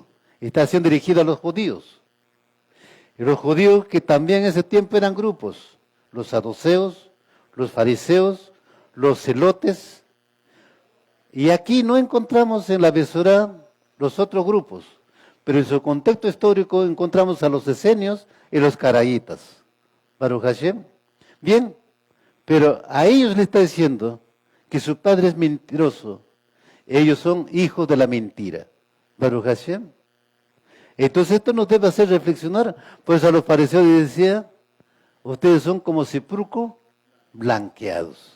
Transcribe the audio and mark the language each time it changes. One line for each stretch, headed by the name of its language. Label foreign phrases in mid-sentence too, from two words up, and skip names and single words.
Spanish: Está siendo dirigido a los judíos. Y los judíos que también en ese tiempo eran grupos, los saduceos, los fariseos, los celotes. Y aquí no encontramos en la Besorá los otros grupos, pero en su contexto histórico encontramos a los esenios y los caraítas.
Hebrew: ברוך השם.
Spanish: Bien, pero a ellos le está diciendo que su padre es mentiroso. Ellos son hijos de la mentira.
Hebrew: ברוך השם.
Spanish: Entonces esto nos debe hacer reflexionar. Pues a los fariseos les decía, Ustedes son como sepulcro blanqueados.